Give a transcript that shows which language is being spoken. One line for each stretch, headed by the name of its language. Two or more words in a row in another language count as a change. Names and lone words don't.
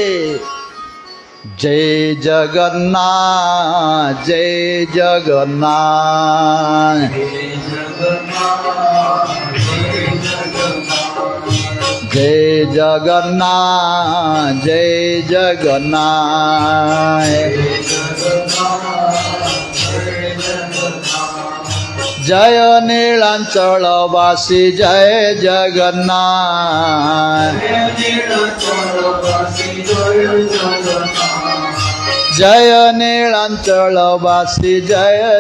Odia: ଜୟ ଜଗନ୍ନାଥ ଜୟ ଜଗନ୍ନାଥ ଜୟ ଜଗନ୍ନାଥ ଜୟ ଜଗନ୍ନାଥ ଜୟ ନୀଳାଚଳ ବାସୀ ଜୟ ଜଗନ୍ନାଥ ଜୟ ନୀଳାଚଳ ବାସୀ ଜୟ